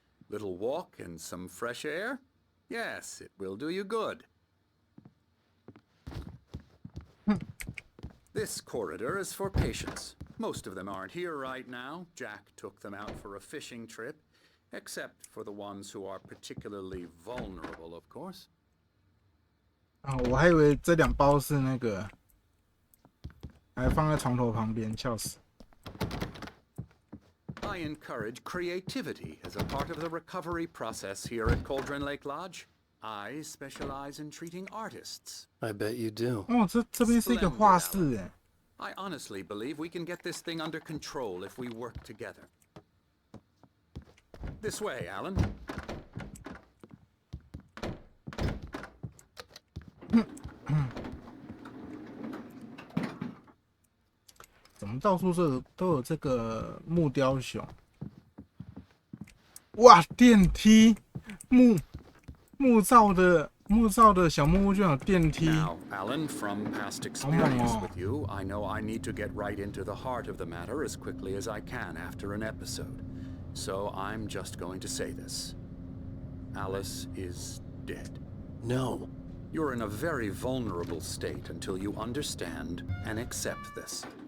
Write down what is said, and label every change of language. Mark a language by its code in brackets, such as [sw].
[en] Little walk and some fresh air? Yes, it will do you good. This corridor is for patients. Most of them aren't here right now. Jack took them out for a fishing trip, except for the ones who are particularly vulnerable, of course. [zh] 啊，我还以为这2包是那个，还放在床头旁边，笑死。 [en] I encourage creativity as a part of the recovery process here at Cauldron Lake Lodge. I specialize in treating artists. I bet you do. [zh] 哦，这边是一个画室哎。 [en] I honestly believe we can get this thing under control if we work together. This way, Alan. [zh] 怎么到处都有这个木雕熊？哇，电梯，木造的小木屋居然有电梯。 [en] Now, Alan, from past experience with you, I know I need to get right into the heart of the matter as quickly as I can after an episode. So I'm just going to say this. Alice is dead. No. You're in a very vulnerable state until you understand and accept this.